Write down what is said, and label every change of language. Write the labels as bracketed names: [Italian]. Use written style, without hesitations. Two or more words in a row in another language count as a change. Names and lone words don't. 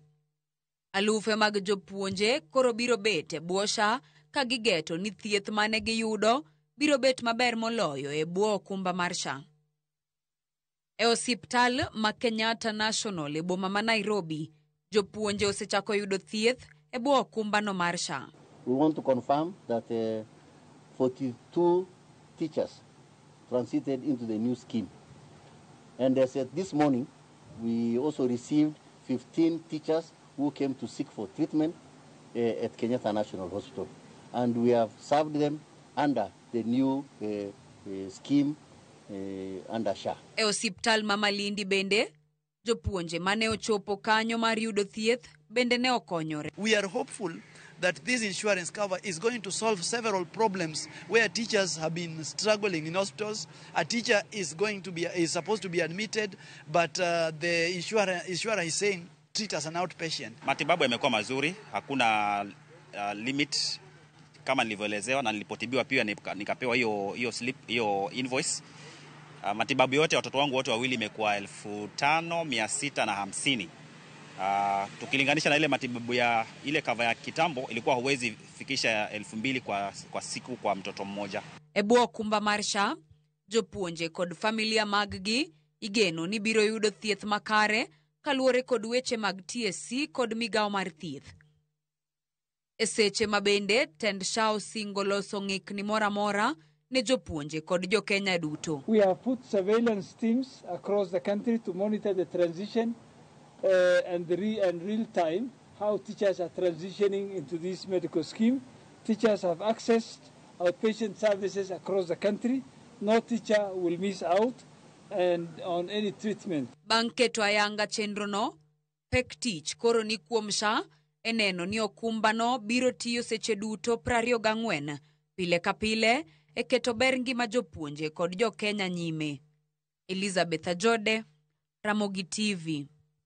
[Luo (Kenya and Tanzania)] Alufe mag jopuonje koro biro bet e bwo SHA ka gigeto ni thieth mane giyudo biro bet maber moloyo e bwo okumba mar SHA. E osiptal ma Kenyatta National e boma ma Nairobi, jopuonje osechako yudo thieth e bwo okumba no mar SHA. [English] We want to confirm that 42 teachers transited into the new scheme. And as at this morning, we also received 15 teachers who came to seek for treatment at Kenyatta National Hospital. And we have served them under the new scheme under SHA. [Luo (Kenya and Tanzania)] E osiptal ma Malindi bende, jopuonje mane ochopo kanyo mar yudo thieth bende ne okonyore. [English] We are hopeful that this insurance cover is going to solve several problems where teachers have been struggling in hospitals. A teacher is supposed to be admitted, but the insurer is saying treat as an outpatient. [Swahili] Matibabu yamekuwa mazuri, hakuna limit kama nilivyoelezewa na nilipotibiwa pia nikapewa hiyo slip, hiyo invoice. Matibabu yote watoto wangu wote wawili imekuwa 5,650. Tukilinganisha na ile matibabu ya ile cover ya kitambo ilikuwa huwezi fikisha 2,000 kwa siku kwa mtoto mmoja. [Luo (Kenya and Tanzania)] E bwo okumba mar SHA, jopuonje kod familia mag-gi igeno ni biro yudo thieth makare kaluwore kod weche mag TSC kod migawo mar thieth. E seche mabende tend SHA osingo loso ng'ikni mora ne jopuonje kod jo Kenya duto. [English] We have put surveillance teams across the country to monitor the transition and real time how teachers are transitioning into this medical scheme. Teachers have accessed outpatient services across the country. No teacher will miss out and on any treatment. [Luo (Kenya and Tanzania)] Bang' keto ayanga chenro no, pek tich koro ni kuom SHA eneno ni okumba no biro tiyo seche duto 24 pile ka pile e keto ber ngima jopuonje kod jo Kenya nyime. Elizabeth Ajode, Ramogi TV.